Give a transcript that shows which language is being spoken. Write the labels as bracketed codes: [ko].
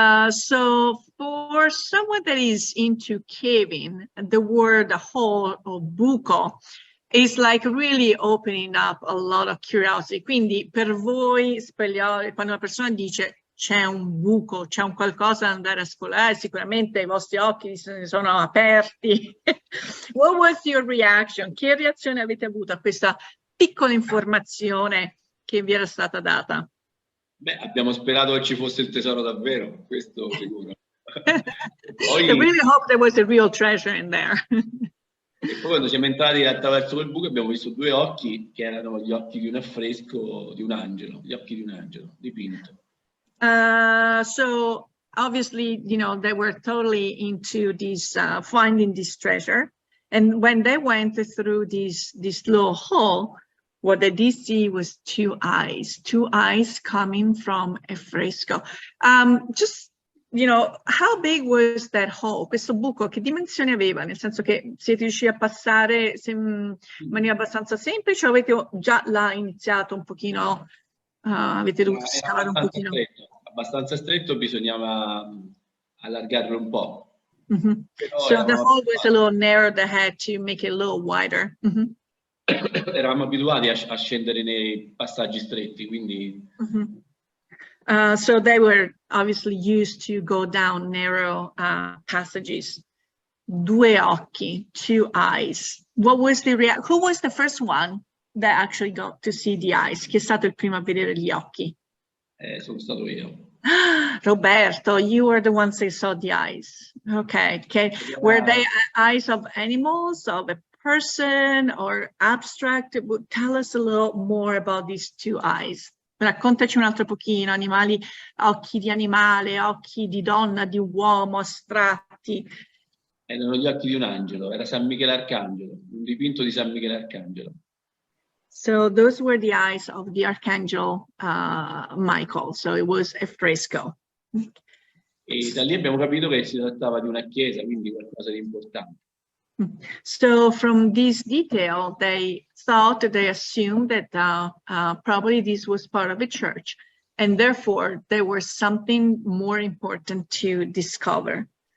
[en] So for someone that is into caving, the word hole or buco is like really opening up a lot of curiosity. [it] Quindi per voi speleologi, quando una persona dice c'è un buco, c'è un qualcosa da andare a esplorare, sicuramente i vostri occhi si sono aperti. [en] What was your reaction? [it] Che reazione avete avuto a questa piccola informazione che vi era stata data? Beh, abbiamo sperato che ci fosse il tesoro davvero, questo sicuro. [en] I really hope there was a real treasure in there. [it] E poi quando siamo entrati attraverso quel buco abbiamo visto due occhi che erano gli occhi di un affresco di un angelo, gli occhi di un angelo dipinto. [en] So obviously, you know, they were totally into this finding this treasure, and when they went through this little hole, what they did see was two eyes coming from a fresco. Just, you know, how big was that hole? [it] Questo buco che dimensioni aveva? Nel senso che siete riusciti a passare in maniera abbastanza semplice, o avete già là iniziato un pochino? Avete dovuto scavare un pochino? Abbastanza stretto, bisognava allargarlo un po'. [en] So the hole was a little narrow, they had to make it a little wider. [it] Eravamo abituati a scendere nei passaggi stretti, quindi... [en] So they were obviously used to go down narrow passages. [it] Due occhi, [en] two eyes. What was the who was the first one that actually got to see the eyes? [it] Chi è stato il primo a vedere gli occhi? Sono stato io. [en] Roberto, you were the ones that saw the eyes. Okay. Were they eyes of animals, of a person, or abstract? Tell us a little more about these two eyes. [it] Raccontaci un altro pochino, animali, occhi di animale, occhi di donna, di uomo, astratti. Erano gli occhi di un angelo, era San Michele Arcangelo, un dipinto di San Michele Arcangelo. [en] So those were the eyes of the Archangel Michael, so it was a fresco. [it] E da lì abbiamo capito che si trattava di una chiesa, quindi qualcosa di importante. [en] So from this detail, they assumed that probably this was part of a church, and therefore there was something more important to discover.